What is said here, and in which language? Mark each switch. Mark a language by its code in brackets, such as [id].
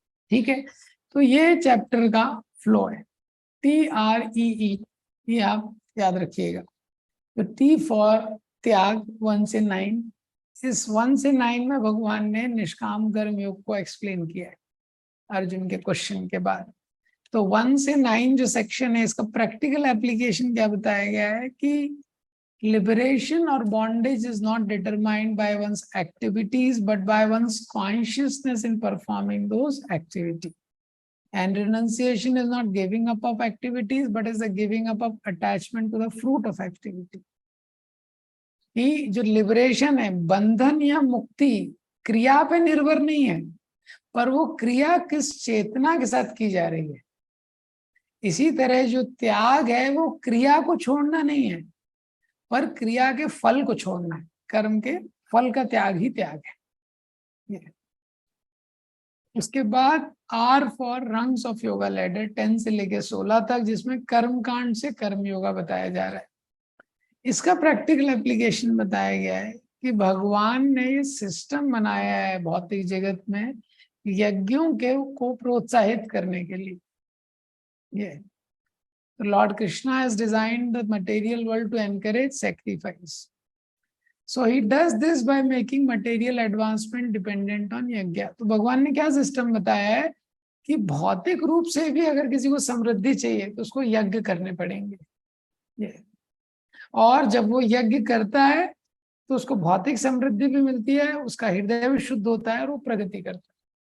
[hi] ठीक है, तो ये चैप्टर का फ्लो है, TREE, ये आप याद रखिएगा। तो T फॉर त्याग, 1 से 9। इस 1 से 9 में भगवान ने निष्काम कर्म योग को एक्सप्लेन किया है अर्जुन के क्वेश्चन के बाद। तो 1 से 9 जो सेक्शन है इसका प्रैक्टिकल एप्लीकेशन क्या बताया गया है कि [en] liberation or bondage is not determined by one's activities but by one's consciousness in performing those activities. And renunciation is not giving up of activities but is a giving up of attachment to the fruit of activity. [hi] कि जो liberation है, बंधन या मुक्ति क्रिया पे निर्भर नहीं है, पर वो क्रिया किस चेतना के साथ की जा रही है। इसी तरह जो त्याग है वो क्रिया को छोड़ना नहीं है, पर क्रिया के फल को छोड़ना है। कर्म के फल का त्याग ही त्याग है। उसके बाद are for rungs of yoga ladder 10 से लेके 16 तक, जिसमें कर्म कांड से कर्म योगा बताया जा रहा है। इसका प्रैक्टिकल एप्लीकेशन बताया गया है कि भगवान ने ये सिस्टम बनाया है भौतिक जगत में यज्ञों के को प्रोत्साहित करने के लिए। [en] ये Lord Krishna has designed the material world to encourage sacrifice. So he does this by making material advancement dependent on yajna. [hi] तो भगवान ने क्या सिस्टम बताया है कि भौतिक रूप से भी अगर किसी को समृद्धि चाहिए तो उसको यज्ञ करने पड़ेंगे। ये और जब वो यज्ञ करता है तो उसको भौतिक समृद्धि भी मिलती है, उसका हृदय भी शुद्ध होता है और वो प्रगति करता है।